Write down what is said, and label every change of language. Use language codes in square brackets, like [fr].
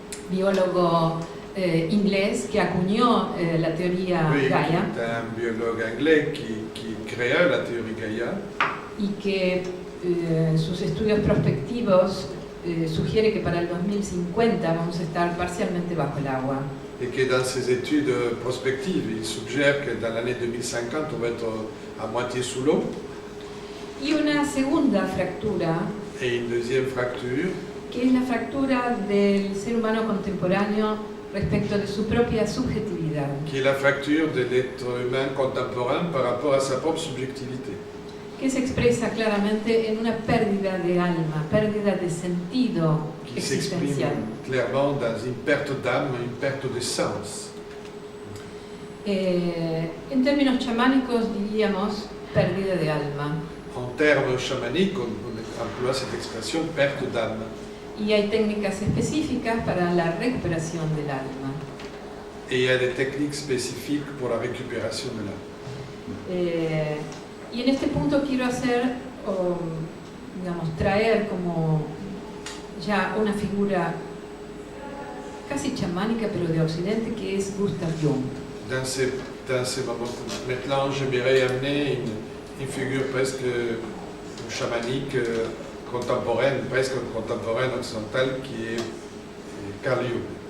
[es] biólogo inglés que acuñó la teoría [fr] oui, [es] Gaia [fr] qui est un biologue anglais qui créa la théorie Gaïa, [es] y que en sus estudios prospectivos sugiere que para el 2050 vamos a estar parcialmente bajo el agua. [fr] et que dans ses études prospectives, il suggère que dans l'année 2050, on va être à moitié sous l'eau. [es] Y una segunda fractura, [fr] Et une deuxième fracture, [es] que es la fractura del ser humano contemporáneo respecto de su propia subjetividad, [fr] qui est la fracture de l'être humain contemporain par rapport à sa propre subjectivité, [es] que se expresa claramente en una pérdida de alma, pérdida de sentido [fr] qui s'exprime [es] existencial. [fr] clairement dans une perte d'âme, une perte de sens. [es] En términos chamánicos diríamos pérdida de alma. [fr] En termes chamaniques, on emploie cette expression perte d'âme. [es] Y hay técnicas específicas para la recuperación del alma. [fr] Et il y a des techniques spécifiques pour la récupération de l'âme. [es] Y en este punto quiero hacer, digamos, traer como ya una figura casi chamánica, pero de Occidente, que es Gustav Jung. [fr] Dans ces moments, maintenant, j'aimerais amener une figure presque chamanique contemporaine, presque contemporaine occidentale, qui est Carl Jung.